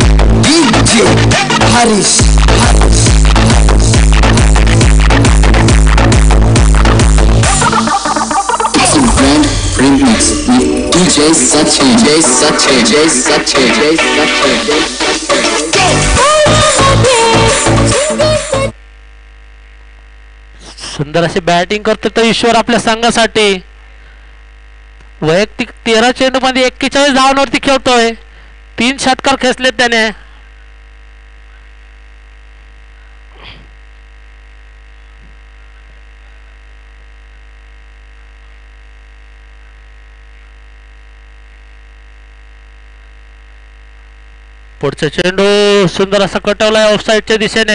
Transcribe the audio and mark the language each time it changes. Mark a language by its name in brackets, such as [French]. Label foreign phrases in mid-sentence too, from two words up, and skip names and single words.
[English] हरीश Remix with DJ Sachin, J Sachin, J Sachin, J Sachin, J Sachin. [Marathi] सुंदर अशी बॅटिंग करतो तो ईश्वर आपल्या संघासाठी. वैयक्तिक 13 चेंडू मध्ये 41 धावांवरती खेळतोय. 3 षटकार खेचलेत त्याने. पुढचा चेंडू सुंदर असा कटवलाय ऑफसाईडच्या दिशेने.